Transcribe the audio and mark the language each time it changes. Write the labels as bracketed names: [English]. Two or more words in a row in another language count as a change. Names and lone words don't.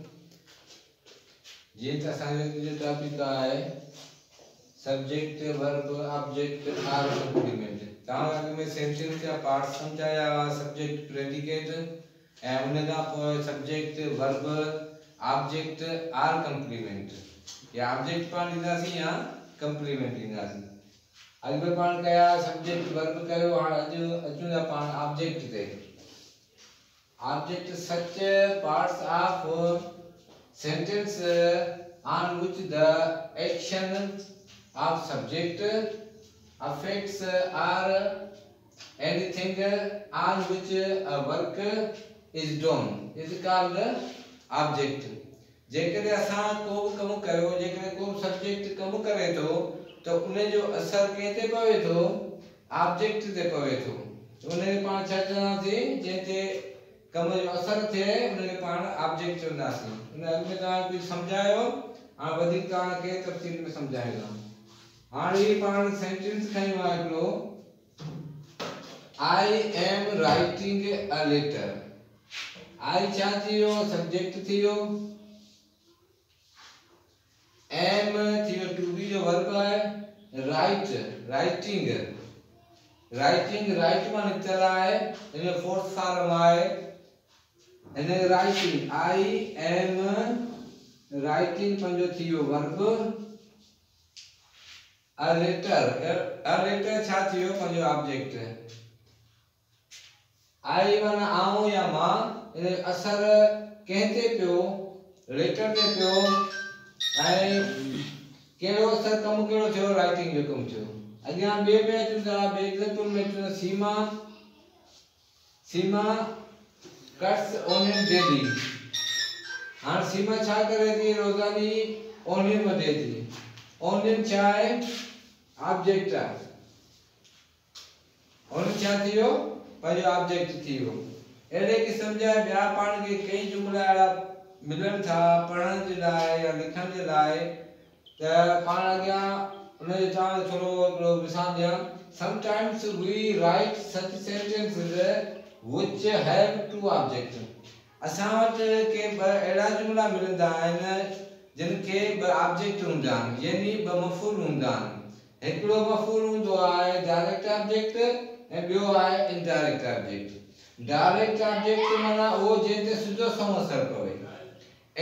[Urdu] یہ جو ٹاپک ہے [English] subject verb object or complement. [Sindhi] तव्हां में सेंटेंस या पार्ट समझाया [English] subject predicate [Sindhi] ए उन का [English] subject verb object or complement [Sindhi] या ऑब्जेक्ट पाण लींदासीं या कॉम्प्लीमेंट लींदासीं। अॼु में पाण कया [English] subject verb [Sindhi] कयो। हाणे अचूं था पाण ऑब्जेक्ट ते। [English] Object such parts of sentence on which the action of subject affects or anything on which a work is done is called object। [Sindhi] जेकरे असां को कम कयो, जेकरे को सब्जेक्ट कम करे तो उन जो असर केते पवे तो ऑब्जेक्ट ते पवे तो उन पाण छा चवंदासीं जेते कम जो असर थे उनके पाण ऑब्जेक्ट चवंदासीं। उन में तव्हां कुछ समझायो हाणे वधीक तव्हां के तफ़सील में समझाईंदा। हाणे पाण सेंटेंस खयो आहे हिकिड़ो [English] I am writing a letter. [Sindhi] आई छा थियो सब्जेक्ट थियो, एम थियो [English] to be [Sindhi] जो वर्ब है, [English] write writing writing write [Sindhi] माने चला है, इन [English] fourth form [Sindhi] है [English] and writing I am writing [Sindhi] पंजो थियो वर्ब। [English] a letter [Sindhi] छा थियो पंजो ऑब्जेक्ट। I माना आऊं या मां, इन असर कहते पियो लेटर ते पियो ऐं केड़ो असर कम केड़ो थियो राइटिंग जो कम थियो। अॻियां बे अचूं था, बे एग्जांपल में अचूं [English] Seema cuts onion daily. [Sindhi] हां सीमा छा करे थी रोजानी ऑनियन वढे थी। ऑनियन छा है ऑब्जेक्ट है। ऑनियन छा थियो पंहिंजो ऑब्जेक्ट थियो। अहिड़े क़िस्म जा ॿिया पाण खे कई जुमला अहिड़ा मिलनि था पढ़ण जे लाइ या लिखण जे लाइ त पाण अॻियां उन जो तव्हां थोरो हिकिड़ो मिसाल ॾियां। [English] Sometimes we write such sentences which have two objects। [Sindhi] असां वटि के ब अहिड़ा जुमला मिलंदा आहिनि जिन खे ब ऑब्जेक्ट हूंदा आहिनि, यानी ब मफ़ूल हूंदा आहिनि। हिकिड़ो मफ़ूल हूंदो आहे [English] direct object [Sindhi] ऐं ॿियो आहे [English] indirect object. direct object [Sindhi] माना उहो जंहिं ते सिधो संओं असर पवे।